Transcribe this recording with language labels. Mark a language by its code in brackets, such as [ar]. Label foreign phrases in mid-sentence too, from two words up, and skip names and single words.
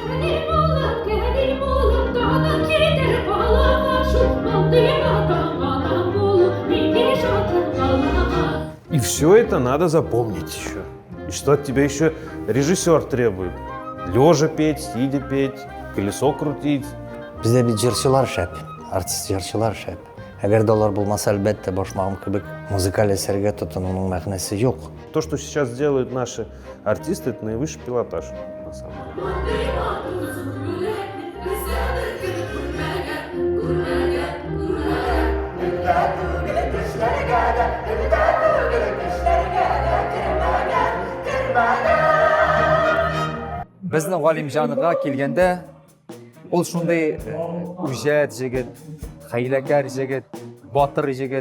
[ru] И все это надо запомнить еще. И что от тебя еще режиссер требует. Лежа петь, сидя петь, колесо крутить. [tt] Бізде бит җырчылар шәп, артист җырчылар шәп. Әгәр дә алар булмаса, әлбәттә, башмагым кебек музыкаль әсәргә тотынуның мәгънәсе юк. [ru] То, что сейчас делают наши артисты, это наивысший пилотаж, на самом деле. [tt] Безнең Галимҗанга килгәндә, ул шундый үҗәт җегет, хәйләкәр җегет, батыр җегет.